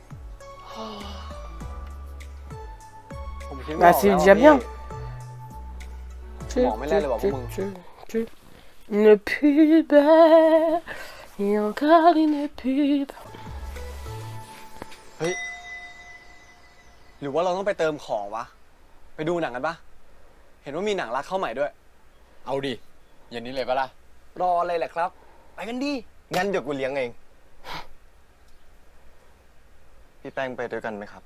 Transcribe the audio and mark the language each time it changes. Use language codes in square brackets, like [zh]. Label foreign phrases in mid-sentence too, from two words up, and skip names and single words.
[th] ผมคิดไม่อ [fr] Bah, [th] อก [fr] c'est [th] แล้ว [fr] déjà [th] อะ [fr] bien. [th] พี่ บอกไม่ได้เลยว่ะพวกมึง [fr] Une pub. Et encore une pub. [th] เฮ้ย หรือว่าเราต้องไปเติมของวะ ไปดูหนังกันปะเห็นว่ามีหนังรักเข้าใหม่ด้วย เอาดิเย็นนี้เลยปะล่ะ รออะไรแหละครับ ไปกันดี งั้นเดี๋ยวกูเลี้ยงเอง พี่แป้งไปด้วยกันไหมครับ